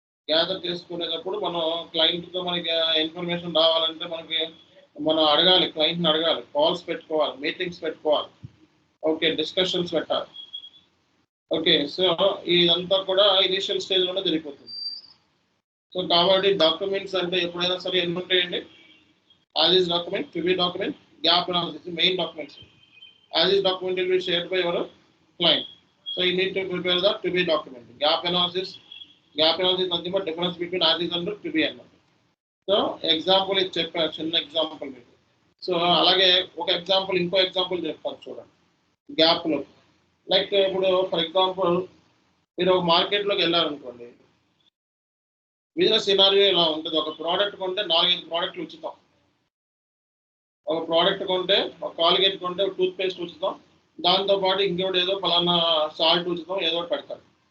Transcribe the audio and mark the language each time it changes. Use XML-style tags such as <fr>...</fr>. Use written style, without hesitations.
<te>Gather చేసుకునేటప్పుడు మనం క్లయింట్తో మనకి ఇన్ఫర్మేషన్ రావాలంటే మనం అడగాలి, క్లయింట్ని అడగాలి, కాల్స్ పెట్టుకోవాలి, మీటింగ్స్ పెట్టుకోవాలి. ఓకే, డిస్కషన్స్ పెట్టాలి. ఓకే, సో ఇదంతా కూడా ఇనిషియల్ స్టేజ్లోనే జరిగిపోతుంది. సో కాబట్టి డాక్యుమెంట్స్ అంటే ఎప్పుడైనా సరే ఎన్ని ఉంటాయండి? As is document, టుబి document, gap analysis main documents.</te> <en>as this document will be shared by your client. So you need to prepare the to be document. Gap analysis is nothing but difference between as is and to be అన్నమాట.</en> <te>So example ఇది చెప్పాను, చిన్న example మీకు. So అలాగే ఒక example ఇంకో example చెప్తాను చూడండి గ్యాప్లో. లైక్ ఇప్పుడు ఫర్ ఎగ్జాంపుల్ మీరు ఒక మార్కెట్లోకి వెళ్ళారనుకోండి, బిజినెస్ సినారియో ఇలా ఉంటుంది. ఒక ప్రోడక్ట్ కొంటే 4-5 ప్రోడక్ట్లు ఉచితం. ఒక ప్రోడక్ట్ కొంటే ఒక కాలిగేట్ కొంటే ఒక టూత్ పేస్ట్ ఉచితం, దాంతోపాటు ఇంకోటి ఏదో ఫలానా సాల్ట్ ఉచితం, ఏదో ఒకటి పెడతారు.</te>